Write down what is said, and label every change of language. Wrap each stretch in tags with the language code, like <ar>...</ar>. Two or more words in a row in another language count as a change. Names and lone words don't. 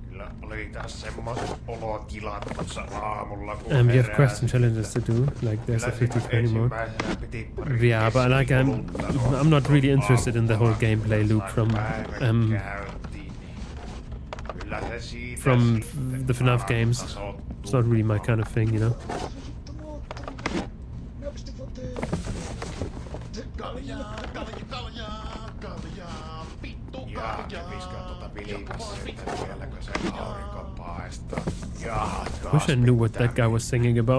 <fi>oli taas semmoset olotilat tuossa aamulla, kun</fi> <en>You have</en> <fi>heräsin.</fi> <en>question challenges to do, like there's a 50-20 mode.</en> <fi>Ensimmäisenä piti pari</fi> <en>Yeah, but like I'm not really interested in the whole gameplay loop from the FNAF games. It's not really my kind of thing, you know. Wish I knew what that guy was singing about.</en>